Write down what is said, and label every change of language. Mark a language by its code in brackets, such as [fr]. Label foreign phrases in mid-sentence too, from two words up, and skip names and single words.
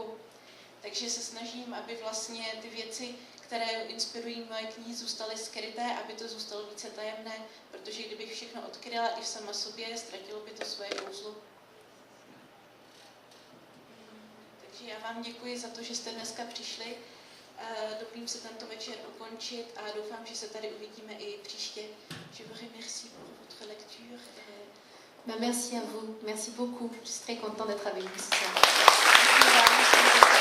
[cs] Takže se snažím, aby vlastně ty věci, které inspirují moje knihy, zůstaly skryté, aby to zůstalo více tajemné, protože kdybych všechno odkryla i v sama sobě, ztratilo by to svoje kouzlo. Takže já vám děkuji za to, že jste dneska přišli. Dovolím se tento večer ukončit a doufám, že se tady uvidíme i příště. [fr] Je vous remercie pour votre lecture. Merci à vous, merci beaucoup. Je suis très contente d'être avec vous ce soir.